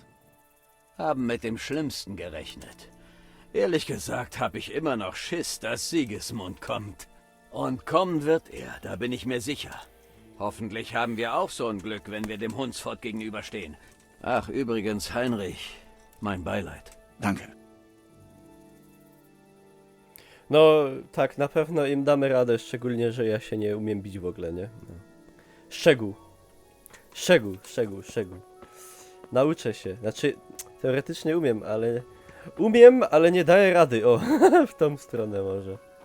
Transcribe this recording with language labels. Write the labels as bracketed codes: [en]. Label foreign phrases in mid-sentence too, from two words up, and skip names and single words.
[de] Haben mit dem Schlimmsten gerechnet. Ehrlich gesagt habe ich immer noch Schiss, dass Sigismund kommt. Und kommen wird er, da bin ich mir sicher. Hoffentlich haben wir auch so ein Glück, wenn wir dem Hunsfort gegenüberstehen. Ach, übrigens, Heinrich, mein Beileid. Danke. [pl] No, tak, na pewno im damy radę, szczególnie, że ja się nie umiem bić w ogóle, nie? No. Szczegół. Nauczę się. Znaczy, teoretycznie umiem, ale... ale nie daję rady. O, w tą stronę może.